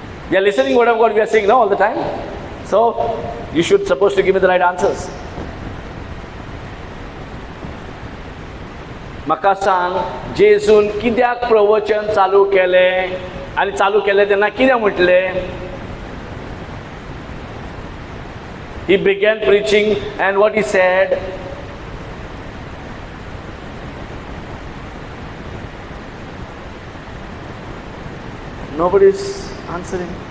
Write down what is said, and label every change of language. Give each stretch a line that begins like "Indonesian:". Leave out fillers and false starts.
English: You are listening whatever God we are saying now all the time. So you should supposed to give me the right answers.
Konkani: म्हाका सांग जेजून कित्याक प्रवचन चालू केलें आनी चालू केलें तेन्ना कितें म्हटलें?
English: He began preaching, and what he said? Nobody is answering.